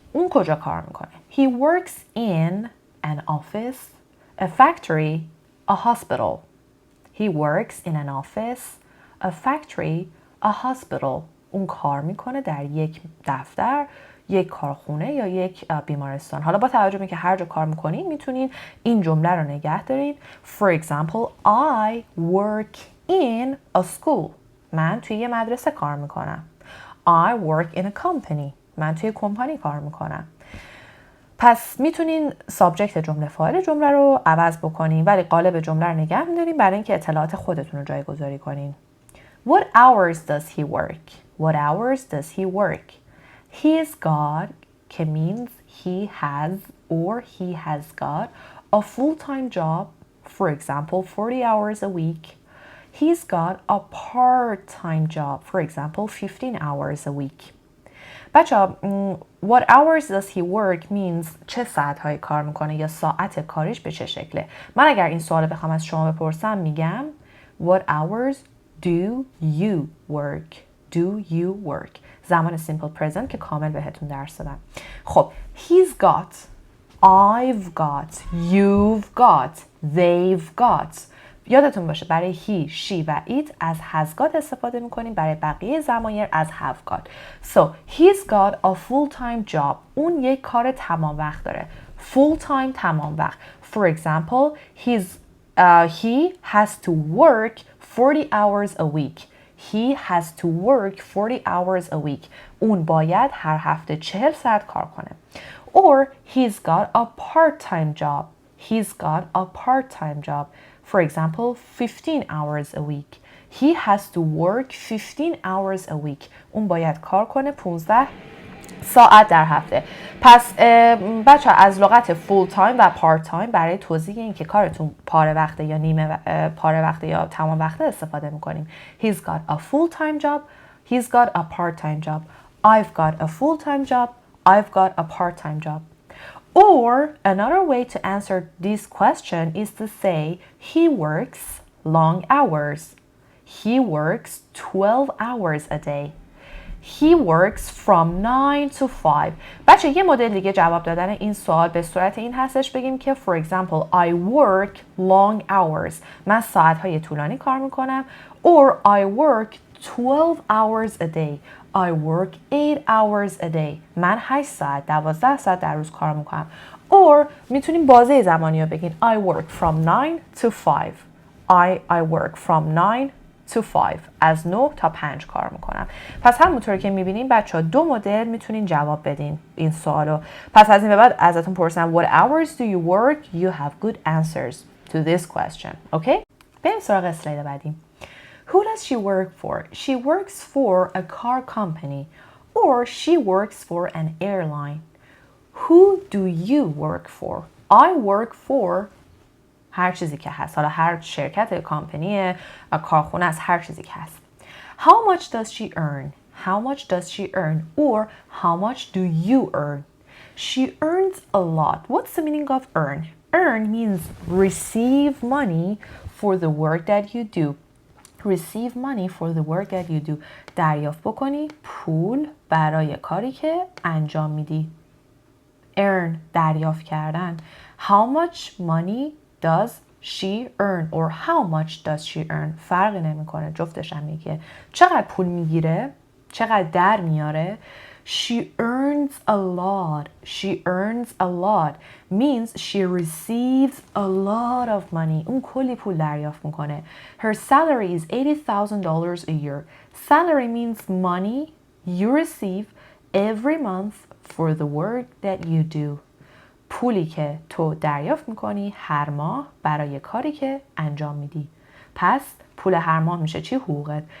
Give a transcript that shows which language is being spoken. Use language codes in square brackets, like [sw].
[fa] اون کجا کار میکنه؟ [en] He works in an office, a factory, a hospital. He works in an office, a factory, a hospital. [fa] اون کار میکنه در یک دفتر، یک کارخونه یا یک بیمارستان. حالا با توجه به که هر جا کار میکنین میتونین این جمله رو نگه دارین. [en] For example, I work in a school. [fa] من توی یه مدرسه کار میکنم. [en] I work in a company. [fa] من توی کمپانی کار میکنم. پس میتونین سابجکت جمله فاعل جمله رو عوض بکنین ولی قالب جمله رو نگه میدارین برای اینکه اطلاعات خودتون رو جایگذاری کنین. [en] What hours does he work? What hours does he work? He's got که means he has or he has got a full-time job, for example 40 hours a week. He's got a part-time job, for example, 15 hours a week. [fa] بچه [en] what hours does he work means [fa] چه ساعت‌های کار میکنه یا ساعت کاریش به چه شکله. من اگر این سوال بخوام از شما بپرسم میگم [en] what hours do you work? Do you work? [fa] زمان simple present که کامل بهتون درس دادم. [en] خب he's got, I've got, you've got, they've got. [fa] یادتون باشه برای he, she و it از has got استفاده میکنیم، برای بقیه ضمایر از have got. [en] So he's got a full-time job. [fa] اون یک کار تمام وقت داره. Full-time تمام وقت. [en] For example, he has to work 40 hours a week. He has to work 40 hours a week. [fa] اون باید هر هفته 40 ساعت کار کنه. [en] Or he's got a part-time job. He's got a part-time job. For example, 15 hours a week. He has to work 15 hours a week. [fa] اون باید کار کنه 15 ساعت در هفته. پس بچه از لغت full time و part time برای توضیح این که کارتون پاره وقته یا نیمه پاره وقته یا تمام وقته استفاده میکنیم. [en] He's got a full time job. He's got a part time job. I've got a full time job. I've got a part time job. Or another way to answer this question is to say he works long hours. He works 12 hours a day. He works from 9 to 5. [fa] بچه یه مدل دیگه جواب دادن این سوال به صورت این هستش بگیم که [en] for example I work long hours. [fa] من ساعتهای طولانی کار میکنم. [en] Or I work 12 hours a day. I work 8 hours a day. [fa] من 8 ساعت 12 ساعت در روز کار میکنم. [en] Or [fa] میتونیم بازه زمانی رو بگین [en] I work from 9 to 5. I work from 9 to 5. [fa] از 9 تا 5 کار میکنم. پس همونطور که میبینیم بچه ها دو مدل میتونین جواب بدین این سوالو. پس از این به بعد ازتون پرسم [en] what hours do you work? You have good answers to this question. Okay? [fa] بریم سراغ اسلاید بعدی. [en] Who does she work for? She works for a car company or she works for an airline. Who do you work for? I work for [fa] هر چیزی که هست. حالا هر شرکت کامپنی کارخونه از هر چیزی که هست. [en] How much does she earn? How much does she earn? Or how much do you earn? She earns a lot. What's the meaning of earn? Earn means receive money for the work that you do. Receive money for the work that you do. [fa] دریافت بکنی پول برای کاری که انجام میدی. Earn دریافت کردن. [en] How much money does she earn [fa] or how much does she earn فرقی نمیکنه، جفتش هم میگه چقدر پول میگیره، چقدر در میاره. [en] She earns a lot. She earns a lot means she receives a lot of money. [fa] اون کلی پول دریافت میکنه. [en] Her salary is $80,000 a year. Salary means money you receive every month for the work that you do. [fa] پولی که تو دریافت میکنی هر ماه برای کاری که انجام میدی. پس پول هر ماه میشه چی؟ حقوقت.